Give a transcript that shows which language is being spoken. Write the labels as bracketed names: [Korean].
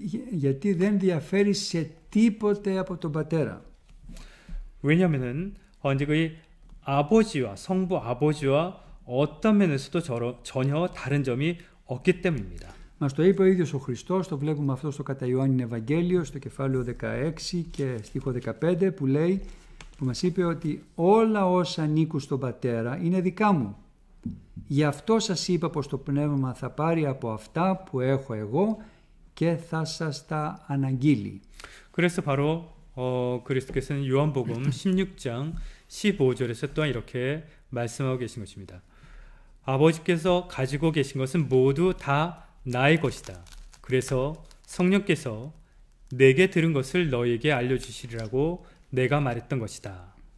[Greek] Γιατί δεν διαφέρει σε τίποτε από τον Πατέρα. [Korean] 왜냐하면은 이제 그 아버지와 성부 아버지와 어떤 면에서도 전혀 다른 점이 없기 때문입니다. [Greek] Μας το είπε ο ίδιος ο Χριστός, το βλέπουμε αυτό στο κατά Ιωάννην Ευαγγέλιο, στο κεφάλαιο 16 και στίχο 15 που λέει, που μας είπε ότι όλα όσα ανήκουν στον Πατέρα είναι δικά μου. Γι' αυτό σας είπα πως το Πνεύμα θα πάρει από αυτά που έχω εγώ και θα σας τα αναγγείλει. [Korean] 그래서 바로 그리스도께서는 요한복음 16장 15절에서 또한 이렇게 말씀하고 계신 것입니다. 아버지께서 가지고 계신 것은 모두 다 나의 것이다. 그래서 성령께서 내게 들은 것을 너희에게 알려주시리라고 내가 말했던 것이다.